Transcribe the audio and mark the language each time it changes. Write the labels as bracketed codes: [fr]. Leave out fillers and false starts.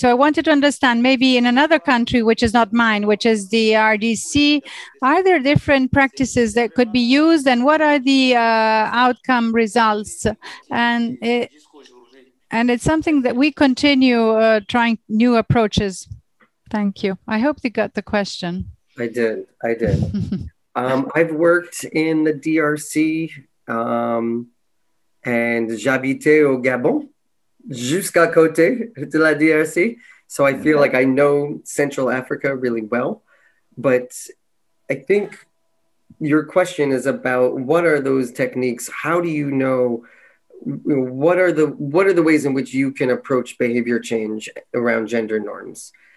[en] So I wanted to understand, maybe in another country, which is not mine, which is the RDC, are there different practices that could be used, and what are the outcome results? And it's something that we continue trying new approaches. Thank you. I hope you got the question. I did. I've worked in the DRC, and [fr] j'habitais au Gabon, jusqu'à côté de la DRC. [en] So I feel like I know Central Africa really well. But I think your question is about what are those techniques? How do you know? What are the ways in which you can approach behavior change around gender norms?